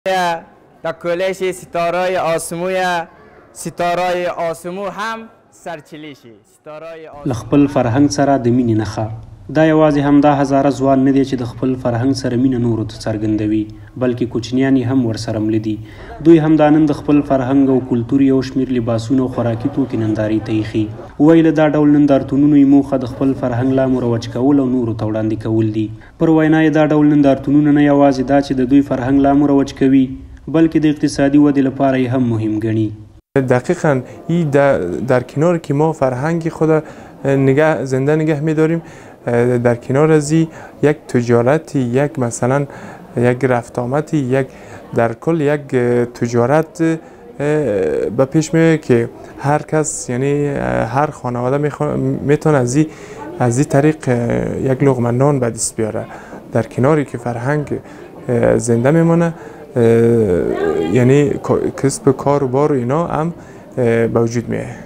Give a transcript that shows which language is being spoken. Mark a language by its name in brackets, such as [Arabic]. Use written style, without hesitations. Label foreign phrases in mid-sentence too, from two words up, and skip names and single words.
[Pashto] در کلش ستاره آسمو هم سرچلیشي لخپل فرهنګ سره د مینې نښه دا یوازې همدا هزاره ځوان نه دی چې د خپل فرهنګ سره مینه نورو ته څرګندوي بلکې کوچنیان یې هم ورسره مله دي دوی همدا نن د خپل فرهنګ او کلتور یو شمېر لباسونه او خوراکي توکي نندارې ته ایښي ویله دا ډول نندارتونونو یې موخه د خپل فرهنګ لا مروج کول او نورو ته وړاندې کول دي پر وینا یې دا ډول نندارتونونه نه یوازې دا چې د دوی فرهنګ لا مروج کوي بلکې د اقتصادي ودې لپاره یې هم مهم ګڼي [Persian] دقیقاً این در کنار که ما فرهنگ خود زنده نگه می‌داریم در کنار از یک تجارتی یک مثلا یک رفت آمدی یک در کل یک تجارت به پیش میاد که هر کس یعنی هر خانواده میتونه از این طریق یک لقمه نان به دست بیاره در کناری که فرهنگ زنده میمونه یعنی کسب کار و بار و اینا هم به وجود میاد